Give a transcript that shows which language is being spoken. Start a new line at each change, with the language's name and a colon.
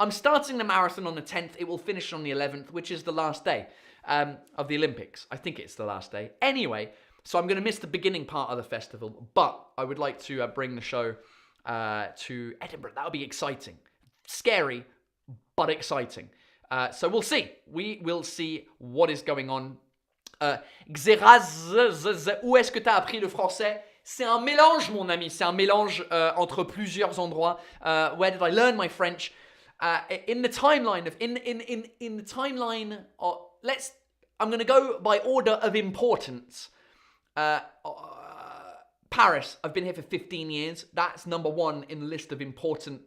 English: I'm starting the marathon on the 10th. It will finish on the 11th, which is the last day of the Olympics. I think it's the last day. Anyway, so I'm going to miss the beginning part of the festival, but I would like to bring the show to Edinburgh. That would be exciting. Scary, but exciting. So we'll see. We will see what is going on.
French: Xeraz, où est-ce que t'as appris le français? C'est un mélange, mon ami. C'est un mélange entre plusieurs endroits.
English: Where did I learn my French? In the timeline of in the timeline. I'm going to go by order of importance. Paris. I've been here for 15 years. That's number 1 in the list of important.